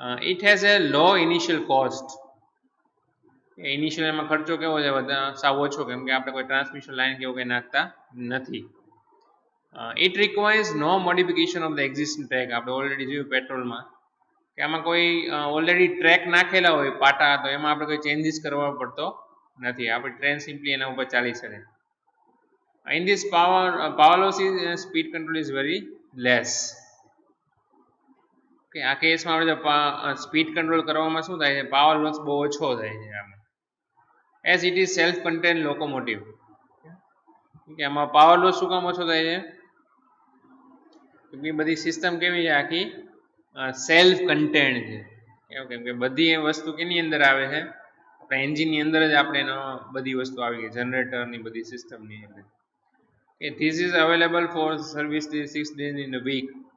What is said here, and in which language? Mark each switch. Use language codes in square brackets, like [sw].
[en] It has a low initial cost. [gu] Initial એમાં ખર્ચો કેવો છે સાવ ઓછો કેમ કે આપણે કોઈ ટ્રાન્સમિશન લાઈન કે એવું કંઈ નાખતા નથી. [en] It requires no modification of the existing track. [gu] આપણે ઓલરેડી જોયું પેટ્રોલમાં કે આમાં કોઈ ઓલરેડી ટ્રેક નાખેલા હોય પાટા તો એમાં આપણે કોઈ ચેન્જીસ કરવા પડતો નથી. આપણી ટ્રેન સિમ્પલી એના ઉપર ચાલી શકે. [en] In this power loss is speed control is very less. [gu] કે આ કેસમાં આપણે સ્પીડ કંટ્રોલ કરવામાં શું થાય છે પાવર લોસ બહુ ઓછો થાય છે આમાં [en] As it is self contained locomotive. [gu] કે આમાં પાવર લોસ શું કામ ઓછો થાય છે બધી સિસ્ટમ કેવી છે આખી સેલ્ફ કન્ટેન છે. કેમ કે બધી વસ્તુ કેની અંદર આવે છે આપણા એન્જિનની અંદર જ આપણે એનો બધી વસ્તુ આવી ગઈ જનરેટરની બધી સિસ્ટમની અંદર. [en] This is available for service 6 days in a week.